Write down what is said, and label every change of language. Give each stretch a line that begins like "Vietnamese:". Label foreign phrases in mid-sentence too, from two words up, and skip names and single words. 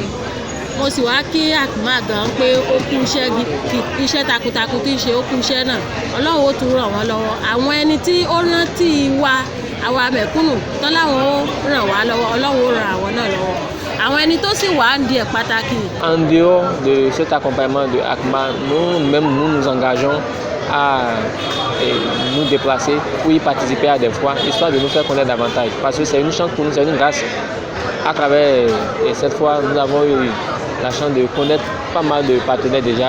Yoruba: Mo sì wá kí ACMA gan pé ó kú iṣẹ́ takuntakun tí ń ṣe ó kú iṣẹ́ náà. Ọlọ́run ó tún ràn wọ́n lọ́wọ́. Àwọn ẹni tí ó rántí wa àwa mẹ̀kúnnù tán láwọn ó ràn wá lọ́wọ́, Ọlọ́run ó ràn àwọn náà lọ́wọ́. Àwọn ẹni tó sì wà ń di ẹ̀ pàtàkì.
French: En dehors de cet accompagnement de ACMA, nous nous engageons à nous déplacer pour y participer à des fois, histoire de nous faire connaître davantage. Parce que c'est une chance pour nous, c'est une grâce. À travers cette fois, nous avons eu la chance de connaître pas mal de partenaires déjà.